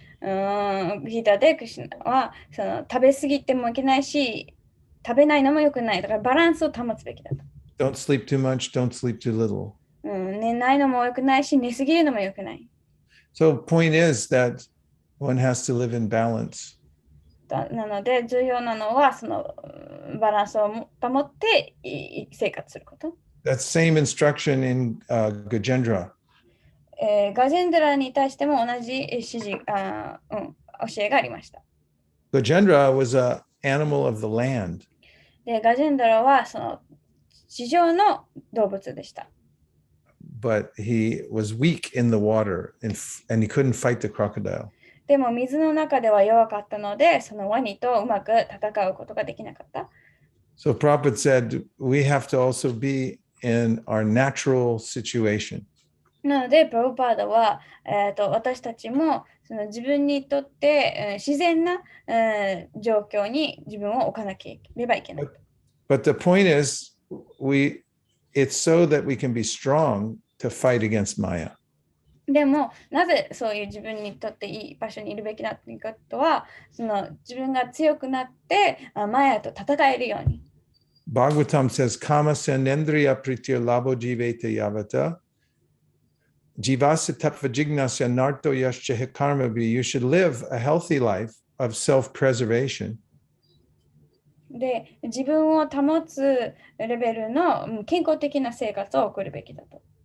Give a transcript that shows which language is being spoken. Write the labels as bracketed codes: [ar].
[ja] ギータでクリシュナはその食べ過ぎてもいけないし、食べないのも良くない。だからバランスを保つべきだと。 [en] Don't sleep too much. Don't sleep too little. [ja] 寝ないのも良くないし、寝すぎるのも良くない。 [en] So point is that one has to live in balance. [ja] なので重要なのはそのバランスを保って生活すること。 [en] That same instruction in Gajendra. [ja] ガジェンドラに対しても同じ指示、教えがありました。 [en] Gajendra was an animal of the land. [ja] で、ガジェンドラはその地上の動物でした。 [en] But he was weak in the water and he couldn't fight the crocodile. [ja] でも水の中では弱かったので、そのワニとうまく戦うことができなかった。 [en] So Prabhupada said, we have to also be in our natural situation. [ja] なので、プラブパーダは、私たちもその自分にとって、自然な、状況に自分を置かなければいけない。 [en] But the point is, it's so that we can be strong to fight against Maya. [ja] でも、なぜそういう自分にとっていい場所にいるべきだということは、その自分が強くなって、マヤと戦えるように。 [en] Bhagavatam says, [sa] Kama senendriya pritir labo jiveta yavata. Jivasa tattva jignasya narto yascha karmabhi. [en] You should live a healthy life of self-preservation. [ja] で、自分を保つレベルの健康的な生活を送るべきだと。